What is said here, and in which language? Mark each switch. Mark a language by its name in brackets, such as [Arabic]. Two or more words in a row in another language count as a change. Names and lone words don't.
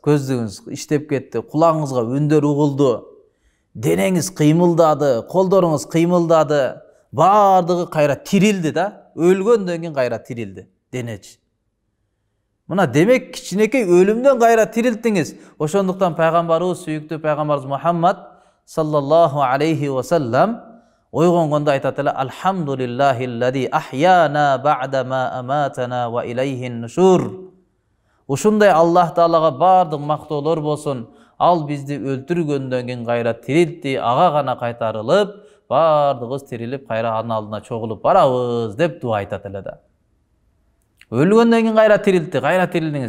[Kyrgyz] Көзүңүз иштеп кетти, кулагыңызга үндөр угулду, денеңиз кыймылдады, колдоруңуз кыймылдады, баардыгы кайра тирилди да. Өлгөндөн кийин кайра тирилди денечи. Мына демек кичинекей өлүмдөн кайра тирилтиңиз. Ошондуктан пайгамбарыбыз, сүйүктүү пайгамбарыбыз Мухаммад [Arabic] صلى الله عليه وسلم [Kyrgyz] ойгонгондо айтат эле: [Arabic] "الحمد لله الذي أحيانا بعد ما أماتنا وإليه النشور." [Kyrgyz] Ушундай Аллах Таалага бардык мактоолор болсун. Ал бизди өлтүргөндөн кийин кайра тирилтти, ага гана кайтарылып, бардыгыбыз тирилип кайра анын алдына чогулуп барабыз деп дуа айтат эле да. Өлгөндөн кийин кайра тирилтти, кайра тирилдиңиз.